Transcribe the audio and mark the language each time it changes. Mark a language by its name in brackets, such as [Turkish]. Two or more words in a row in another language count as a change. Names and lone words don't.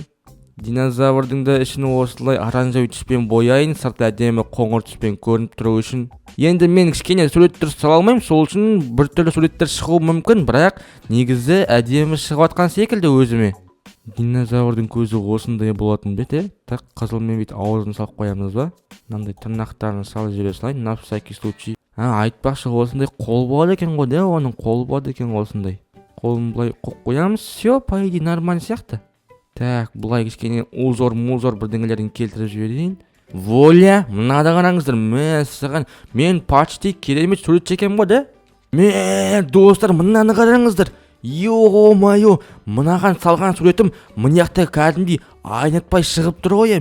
[Kazakh] Динозаврдың да ішін осылай оранжевый түспен бояйын, сырты әдемі қоңыр түспен көрініп тұру үшін. Енді мен кішкене суреттер сала алмаймын, сол үшін біртүрлі суреттер шығуы мүмкін, бірақ негізі әдемі шығып жатқан секілді өзіме. Динозаврдың көзі осындай болатын бе, так қызылмен бүйтіп аузын салып қоямыз ба? Мынандай тырнақтарын салып жібере салайын, [Russian] на всякий случай. [Kazakh] Айтпақшы осындай қол болады екен ғой, да, оның қол болады екен осындай. Қолын былай қоямыз, [Russian] все, по идее нормально сияқты. [Kazakh] Так, бұлай кішкене узор бірдеңелерін келтіріп жіберейін. Воля, мынада қараңыздар, мәссаған, мен почти керемет сурет чекем ғой, да? Достар, мынаны қараңыздар. Йо-майо, мынаған салған суретім мынаяқта кәдімгідей айнытпай шығып тұр ғой.